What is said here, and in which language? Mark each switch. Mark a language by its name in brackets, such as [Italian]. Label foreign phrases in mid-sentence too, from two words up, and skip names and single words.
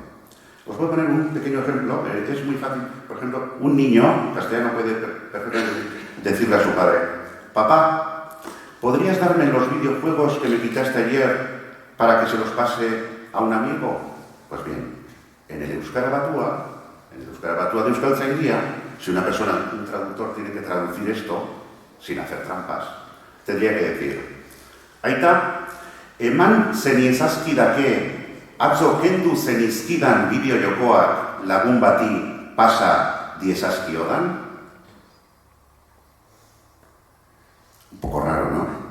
[Spanish] Os voy a poner un pequeño ejemplo, es muy fácil. Por ejemplo, un niño castellano puede perfectamente decirle a su padre: papá, ¿podrías darme los videojuegos que me quitaste ayer para que se los pase a un amigo? Pues bien, en el [Basque] euskara batúa [Spanish] de Euskaltzaindia, si una persona, un traductor, tiene que traducir esto sin hacer trampas, tendría que decir: [Basque] aita, eman zeniezazkidake atzo kendu zenizkidan bideo-jokoak lagun bati pasa diezazkiodan. [Spanish] Un poco raro, ¿no?